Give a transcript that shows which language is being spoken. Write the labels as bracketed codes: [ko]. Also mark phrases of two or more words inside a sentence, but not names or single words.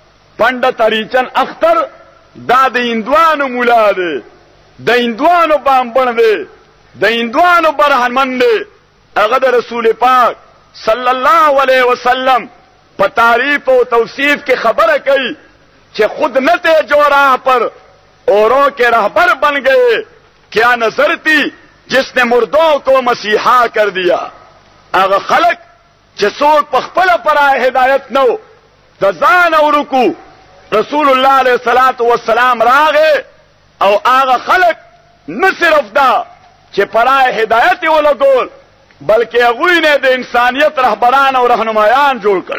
[ps] پنډت هریچن اختر دا د هندوانو مولا دی، د هندوانو بامبن دی، د هندوانو برهمن دی. هغه د رسول پاک [ar] صلی الله علیه وسلم [ps] په تعریف او توصیف کې خبره کوي [ur] کہ خود نہ تھے جو راہ پر اوروں کے رہبر بن گئے، کیا نظر تھی جس نے مردوں کو مسیحا کر دیا. [ps] اگر خلق چې څوک په خپل پرای هدایت نو د ځان او رکو رسول الله [ar] علیه الصلاۃ والسلام [ps] راغه او هغه خلق نه صرف دا چې پرای هدایت ولګول بلکې هغوی نه د انسانیت رهبران او رهنمایان جوړ کړ.